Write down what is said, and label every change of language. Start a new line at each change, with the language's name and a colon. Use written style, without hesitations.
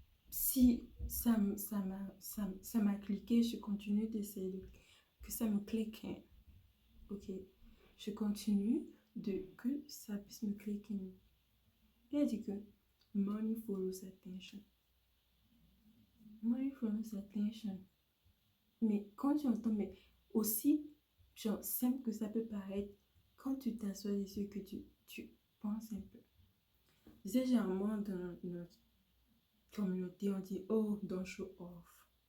French: Si ça m'a cliqué, je continue d'essayer que ça me clique. Hein. Ok, je continue que ça puisse me cliquer. Il a dit que
English: money follows attention. Money follows attention.
French: Mais quand tu entends, mais aussi, genre, simple que ça peut paraître, quand tu t'assois dessus, que tu penses un peu. Tu sais, généralement, dans notre communauté, on dit, oh,
English: don't show off.